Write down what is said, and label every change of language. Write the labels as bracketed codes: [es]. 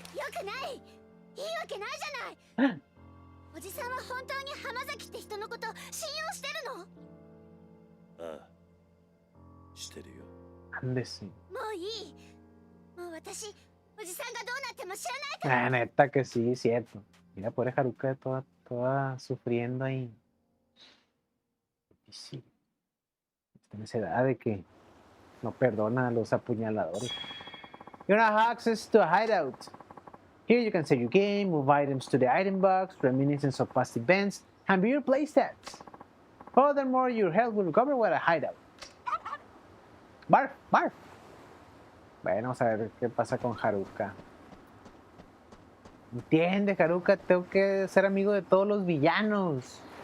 [ja] よくない。いいわけないじゃない。おじさんは本当に浜崎って人のこと信用してるの？ああしてるよ Andes. もういい。もう私、おじさんがどうなっても知らないから。 [es] Ah, neta que sí, cierto. Mira, pobre Haruka toda sufriendo ahí. Sí. Está en esa edad de que no perdona a los apuñaladores. [en] You now have access to a hideout. Here you can save your game, move items to the item box, reminiscence of past events, and view your playstats. Furthermore, your health will recover with a hideout. Barf, barf. [es] Bueno, vamos a ver qué pasa con Haruka. Entiende, Haruka, tengo que ser amigo de todos los villanos.